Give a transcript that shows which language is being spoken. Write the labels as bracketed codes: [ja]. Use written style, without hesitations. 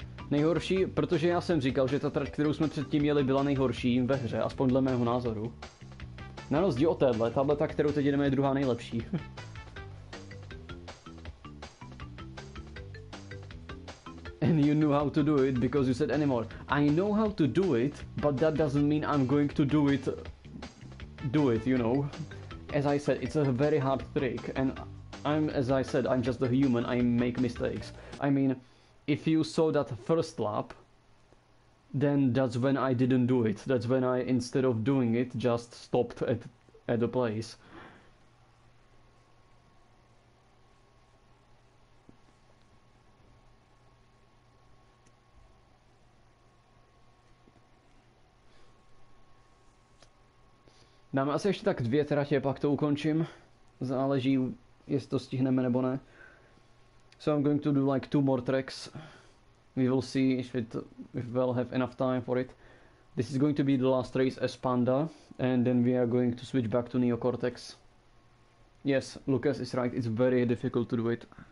[cs] Nejhorší, protože já jsem říkal, že ta trať, kterou jsme předtím jeli, byla nejhorší ve hře, aspoň dle mého názoru. Na rozdíl od tato, kterou teď jdeme, je druhá nejlepší. [en] And you know how to do it because you said anymore. I know how to do it, but that doesn't mean I'm going to do it, you know. As I said, it's a very hard trick, and as I said, I'm just a human, I make mistakes. I mean, if you saw that first lap, then that's when I didn't do it. That's when I, instead of doing it, just stopped at the place. [cs] Dáme asi ještě tak 2 tratě, pak to ukončím. Záleží, jestli to stihneme nebo ne. [en] So I'm going to do like 2 more tracks. We will see if we'll have enough time for it. This is going to be the last race as Panda, and then we are going to switch back to Neocortex. Yes, Lucas is right, it's very difficult to do it.